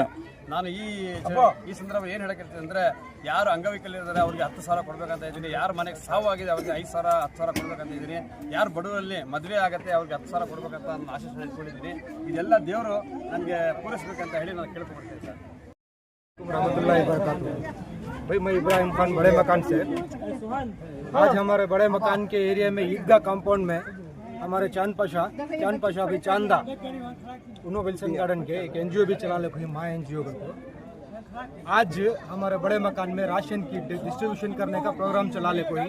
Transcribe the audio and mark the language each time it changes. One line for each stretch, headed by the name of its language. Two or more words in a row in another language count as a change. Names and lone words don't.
Kannada: ನಾನು ಈ ಸಂದರ್ಭ ಏನು ಹೇಳಕ್ಕಿರ್ತೀನಿ ಅಂದರೆ, ಯಾರು ಅಂಗವಿಕಲರಿದ್ದಾರೆ ಅವ್ರಿಗೆ 10,000 ಕೊಡ್ಬೇಕಂತ ಇದ್ದೀನಿ. ಯಾರು ಮನೆಗೆ ಸಾವು ಆಗಿದೆ ಅವ್ರಿಗೆ 5,000 10,000 ಕೊಡ್ಬೇಕಂತ ಇದ್ದೀನಿ. ಯಾರು ಬಡವರಲ್ಲಿ ಮದುವೆ ಆಗುತ್ತೆ ಅವ್ರಿಗೆ 10,000 ಕೊಡ್ಬೇಕಂತ ನಾನು ಆಶೀಸ್ ಇಟ್ಕೊಂಡಿದ್ದೀನಿ. ಇದೆಲ್ಲ ದೇವರು ನನಗೆ ಪೂರೈಸಬೇಕಂತ ಹೇಳಿ ನಾನು ಕೇಳ್ಕೊಳ್ತೀನಿ ಸರ್.
Hindi: भाई, मैं इब्राहिम खान बड़े मकान से। आज हमारे बड़े मकान के एरिया में ईदगाह कंपाउंड में हमारे चांद पाशा अभी चांदा उन्होंने विल्सन गार्डन के एक NGO भी चला ले, माँ NGO को। आज हमारे बड़े मकान में राशन की डिस्ट्रीब्यूशन करने का प्रोग्राम चला ले कोई।